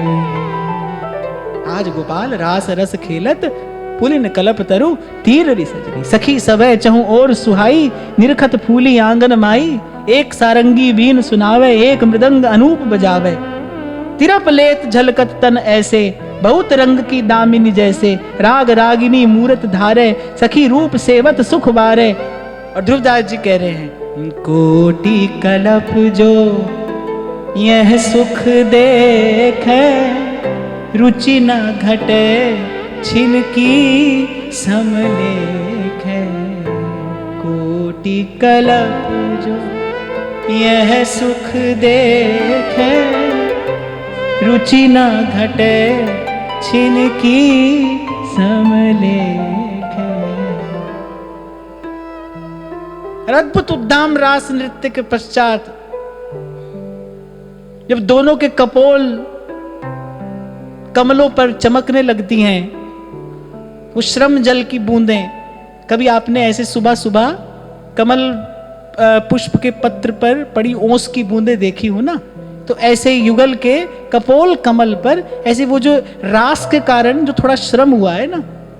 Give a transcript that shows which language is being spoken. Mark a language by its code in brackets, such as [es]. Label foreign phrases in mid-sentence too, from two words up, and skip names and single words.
[bra] आज गोपाल रास रस खेलत, पुलिन कलप तरु तीर सजनी। सखी सबे चहु और सुहाई, निरखत फूली आंगन माई। एक सारंगी बीन सुनावे, एक मृदंग अनूप बजावे। तिरप लेत झलकत तन ऐसे, बहुत रंग की दामिनी जैसे। राग रागिनी मूरत धारे, सखी रूप सेवत सुख बारे। [hi] और ध्रुवदास जी कह रहे हैं, [bra] कोटि कलप जो यह सुख देखे, रुचि न घटे छिनकी समलेख है। कोटि कलप जो यह सुख देखे, रुचि न घटे छिनकी समलेख है। [hi] अद्भुत उद्दाम रास नृत्य के पश्चात जब दोनों के कपोल कमलों पर चमकने लगती हैं, वो श्रम जल की बूंदें, कभी आपने ऐसे सुबह सुबह कमल पुष्प के पत्र पर पड़ी ओस की बूंदें देखी हो ना, तो ऐसे युगल के कपोल कमल पर ऐसे वो जो रास के कारण जो थोड़ा श्रम हुआ है ना,